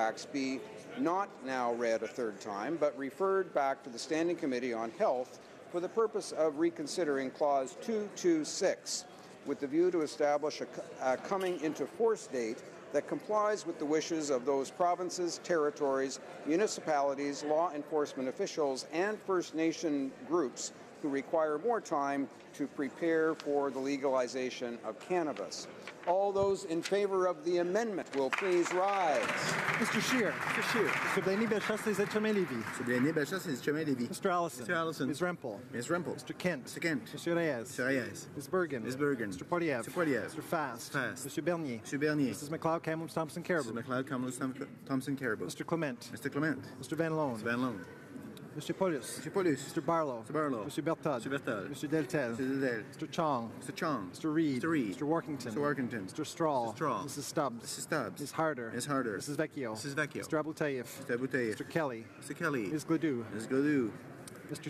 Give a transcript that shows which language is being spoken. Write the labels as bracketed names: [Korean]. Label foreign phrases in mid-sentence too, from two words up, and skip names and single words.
[English] acts be not now read a third time, but referred back to the Standing Committee on Health for the purpose of reconsidering Clause 226, with the view to establish a coming into force date that complies with the wishes of those provinces, territories, municipalities, law enforcement officials, and First Nation groups who require more time to prepare for the legalization of cannabis. All those in favor of the amendment will please rise. Mr. Scheer. Mr. Scheer. Mr. Blaney-Bellechasse, les Etchemin-Lévis. Mr. Blaney-Bellechasse, les Etchemin-Lévis. Mr. Allison. Mr. Allison. Ms. Rempel. Ms. Rempel. Mr. Kent. Mr. Kent. Mr. Reyes. Mr. Reyes. Ms. Bergen. Ms. Bergen. Mr. Poilievre. Mr. Poilievre. Mr. Fast. Fast. Mr. Bernier. Mr. Bernier. Mrs. McLeod, Kamloops, Thompson, Caribou. Mr. McLeod, Kamloops, Thompson, Caribou. Mr. Clement. Mr. Clement. Mr. Van Loan. Mr. Van Loan. Mr. Paulus. Mr. Paulus. Mr. Barlow. Mr. Barlow. Mr. Bertod. Mr. Bertod. Mr. Deltel. Mr. Deltel. Mr. Chong. Mr. Chong. Mr. Reed. Mr. Reed. Mr. Workington. Mr. Workington. Mr. Straw. Mr. Straw. Mrs. Stubbs. Mrs. Stubbs. Ms. Harder. Ms. Harder. Mrs. Vecchio. Mrs. Vecchio. Mr. Abutayev. Mr. Abutayev. Mr. Kelly. Mr. Kelly. Ms. Gladue. Ms. Gladue.